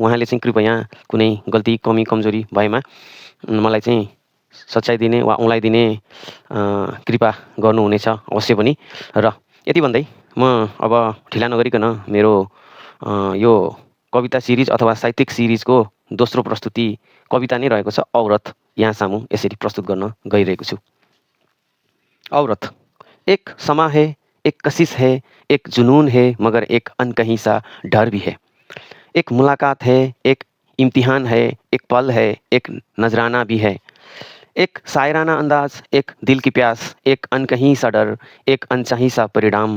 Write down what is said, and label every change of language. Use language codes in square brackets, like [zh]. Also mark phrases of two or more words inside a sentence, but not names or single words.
[ne] उहाँले चाहिँ कृपया कुनै गल्ती, कमी, कमजोरी भएमा मलाई चाहिँ सच्याइदिने वा औँलाइदिने कृपा गर्नुहुनेछ अवश्य पनि। र यति भन्दै म अब ढिला नगरिकन मेरो यो कविता सिरिज अथवा साहित्यिक सिरिजको दोस्रो प्रस्तुति कविता नै रहेको छ औरत, यहाँ सामु यसरी प्रस्तुत गर्न गइरहेको छु। औरत। [hi] एक समा है, एक कशिश है, एक जुनून है, मगर एक अनकहीं सा डर भी है। एक मुलाकात है, एक इम्तिहान है, एक पल है, एक नजराना भी है। एक शायराना अंदाज, एक दिल की प्यास, एक अनकहीं सा डर, एक अनचाही सा परिणाम।